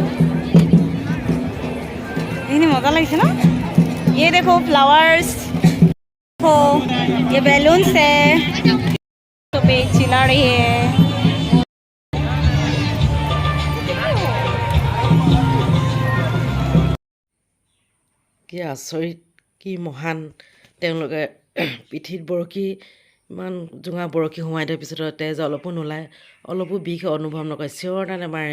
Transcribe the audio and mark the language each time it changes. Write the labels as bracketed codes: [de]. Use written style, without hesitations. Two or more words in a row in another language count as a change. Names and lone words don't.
[hi] इतनी मजा लगी ना। ये देखो फ्लावर्स, देखो ये बैलून्स है, तो पे चिल्ला रही है। [as] কি আচৰিত, কি মহান। তেওঁলোকে পিঠিত বৰশী ইমান জোঙা বৰশী সোমাই দিয়াৰ পিছতো তেজ অলপো নোলায়, অলপো বিষ অনুভৱ নকৰে, চিঞৰ এটা নেমাৰে।